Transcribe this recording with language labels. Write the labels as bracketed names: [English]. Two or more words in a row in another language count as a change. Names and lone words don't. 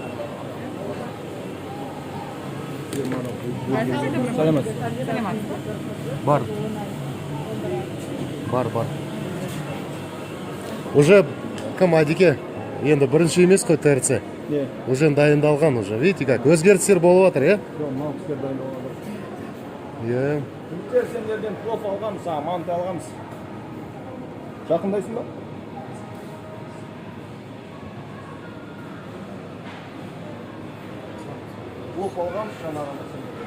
[Kazakh] Сәлеметсіз. Бар. Бар. Уже кім Адике? Енді бірінші емес қой ТРЦ. Не? Уже дайындалған уже. [Russian] Видите как? [Kazakh] Өзгерістер болып жатыр, е? Жоқ, мынау кісілер дайындалған. Е. Үміттер сендерден плов алғанбыз, манты алғанбыз. Жақындайсың ба? Плов алғанбыз жаңағында сендерден.